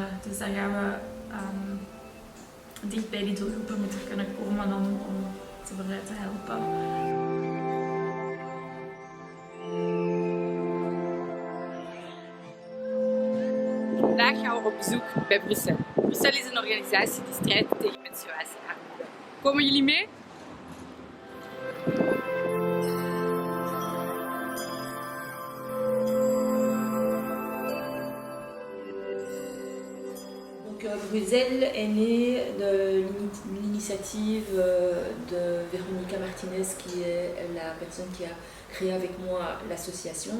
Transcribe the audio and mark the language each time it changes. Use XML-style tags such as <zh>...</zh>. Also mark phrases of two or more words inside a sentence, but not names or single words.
<nl>Dus daar gaan we dicht bij die doelgroepen moeten kunnen komen om ze vooruit te helpen. Vandaag gaan we op bezoek bij Brussel. Brussel is een organisatie die strijdt tegen menstruatiearmoede. Komen jullie mee?</nl> <fr>Bruxelles est née de l'initiative de Véronica Martinez, qui est la personne qui a créé avec moi l'association.</fr>